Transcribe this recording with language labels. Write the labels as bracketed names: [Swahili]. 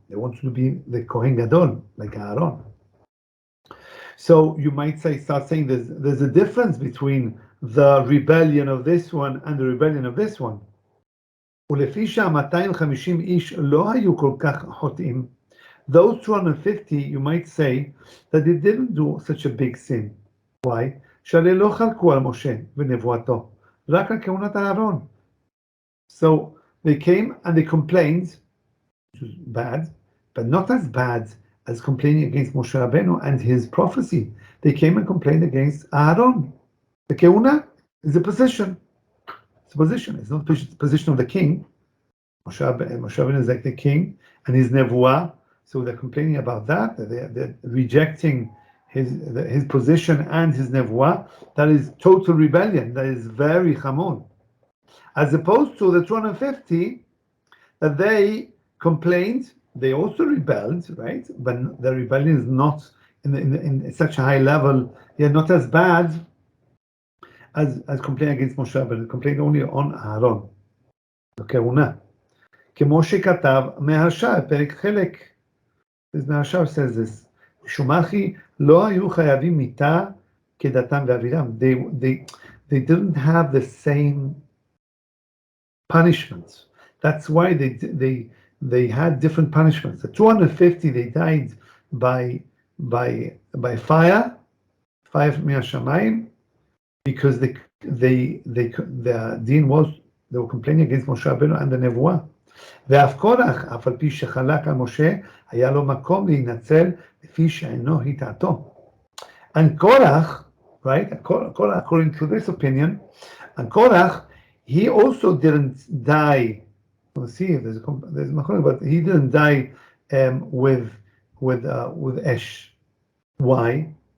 [English] They wanted to be the Kohen Gadol, like Aaron. So you might start saying there's a difference between the rebellion of this one and the rebellion of this one. [Hebrew] ולפי שה-250 איש לא היו כל כך חוטאים, [English] those 250, you might say that they didn't do such a big sin. Why? [Hebrew] שהרי לא חלקו על משה ונבואתו, רק על כהונת אהרון. [English] So they came and they complained, which was bad, but not as bad as complaining against Moshe Rabbeinu and his prophecy. They came and complained against Aaron. The kehuna is a position. It's a position. It's not the position of the king. Moshe Rabbeinu is like the king and his nevuah. So they're complaining about that. They're rejecting his position and his nevuah. That is total rebellion. That is very chamun. As opposed to the 250, that they complained, they also rebelled, right? But the rebellion is not in such a high level. They're not as bad as complaining against Moshe, but complained only on Aaron. כהונה. [Hebrew] כמו שכתב מהרש"ל, פרק חלק. מהרש"ל [English] says this. [Hebrew] שומחי לא היו חייבים מיתה כדתם ואבירם. [English] They didn't have the same punishments. That's why they had different punishments. The 250, they died by fire from Hashamayim, because they the din was, they were complaining against Moshe Rabbeinu and the Nevuah. [Hebrew] ואף קורח, אף על פי שחלק על משה, היה לו מקום להינצל לפי שאינו הטעתו. [English] And Korach, right, according to this opinion, and Korach, he also didn't die. We'll see if there's Machloek, but he didn't die with Esh. Why?